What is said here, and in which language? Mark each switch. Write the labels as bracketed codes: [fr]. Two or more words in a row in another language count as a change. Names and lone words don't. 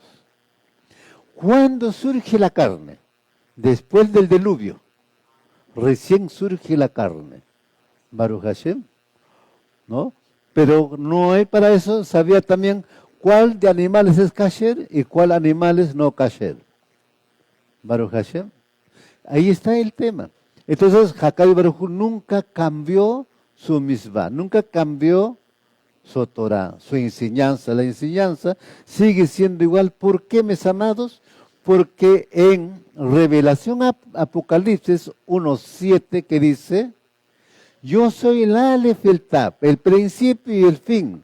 [es] ¿Cuándo surge la carne? Después del diluvio. Recién surge la carne. [he] ברוך השם, [es] ¿no? Pero no hay para eso, sabía también cuál de animales es kasher y cuál animales no kasher. [he] ברוך השם. [es] Ahí está el tema. Entonces, [he] הקדוש ברוך הוא [es] nunca cambió su misvah, nunca cambió su Torah, su enseñanza. La enseñanza sigue siendo igual. ¿Por qué, mis amados? Porque en Revelación Apocalipsis 1:7 que dice, yo soy el Aleph y el Tab, el principio y el fin.